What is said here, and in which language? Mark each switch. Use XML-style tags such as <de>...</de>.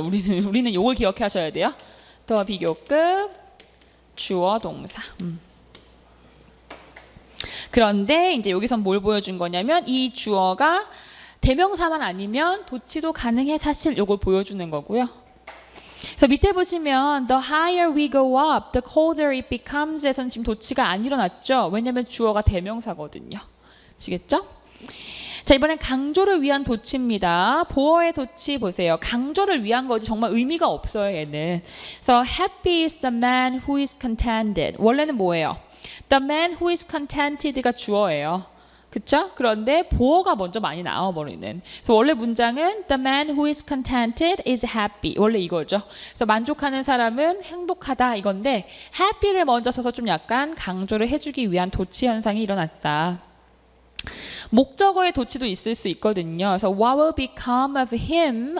<ko>우리는 이걸 기억해 하셔야 돼요. 더 비교급 주어 동사. 그런데 이제 여기선 뭘 보여준 거냐면 이 주어가 대명사만 아니면 도치도 가능해 사실 이걸 보여주는 거고요.</ko> <en>그래서 밑에 보시면 the higher we go up, the colder it becomes</en> <ko>에서는 지금 도치가 안 일어났죠. 왜냐면 주어가 대명사거든요. 아시겠죠? 자, 이번엔 강조를 위한 도치입니다. 보어의 도치 보세요. 강조를 위한 거지 정말 의미가 없어요, 얘는. 그래서</ko> <en>happy is the man who is contented.</en> <ko>원래는 뭐예요?</ko> <en>The man who is contented가</en> <ko>주어예요. 그쵸? 그런데 보어가 먼저 많이 나와버리는. 그래서 원래 문장은</ko> <en>the man who is contented is happy.</en> <ko>원래 이거죠. 그래서 만족하는 사람은 행복하다 이건데 happy를 먼저 써서 좀 약간 강조를 해주기 위한 도치 현상이 일어났다. 목적어의 도치도 있을 수 있거든요. 그래서</ko> <en>what will become of him?</en>